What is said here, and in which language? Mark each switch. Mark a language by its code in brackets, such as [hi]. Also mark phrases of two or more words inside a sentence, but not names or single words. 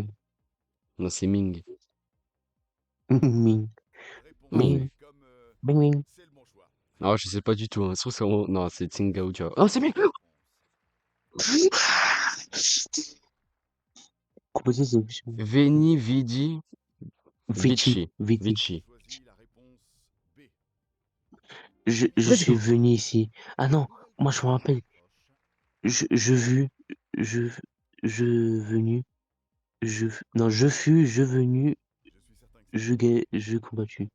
[fr] Non, c'est Ming. Ming. réponse Ming. Ming. C comme Bing, bing. c'est le bon choix. Ah, je sais pas du tout, hein. Je trouve que c'est vraiment. Non, c'est Tsingao Jiao. Oh, c'est Ming! Composé, c'est plus. [la] Veni, Vidi, Vici. Vici. Vici. Vici. [fr] Je choisis la réponse B. Je [en] Let's [fr] suis [en] go. [fr] venu ici. Ah non, Nouvelle moi je me question rappelle. approche. Je vu. Je. Je venu. Non, je fus, je venu, Je suis certain que c'est bon. je combattu.